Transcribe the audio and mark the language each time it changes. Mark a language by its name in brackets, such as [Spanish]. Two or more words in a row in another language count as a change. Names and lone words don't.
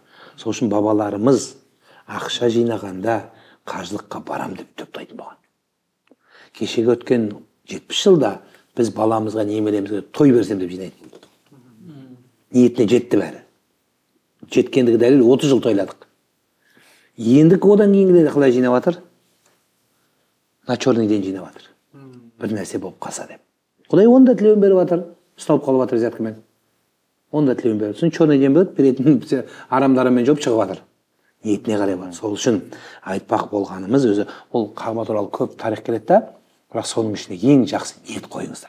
[Kazakh] Сол үшін бабаларымыз ақша жинағанда қажылыққа барам деп топтайтын болған. Кешегі өткен 70 жылда біз баламызға немеремізге той берсем деп жинайтын. Ниетіне жетті бәрі. Жеткендігі дәлел 30 жыл тойладық. Ендік одан кейінгілері қалай жинап жатыр? [Russian] На черный день [Kazakh] жинап жатыр. Бір нәрсе болып қалса деп. Құдай оны да тілеуін беріп жатыр. Ұсталып қалып жатыр взяткамен. Оны да тілеуін беріп. Сосын [Russian] черный день [Kazakh] беріп, беретін арамдарымен жоп шығып жатыр. Ниетіне қарай бар. Сол үшін айтпақ болғанымыз өзі, ол Қағба туралы көп тарих келеді да, бірақ соның ішінде ең жақсы ниет қойыңыздар.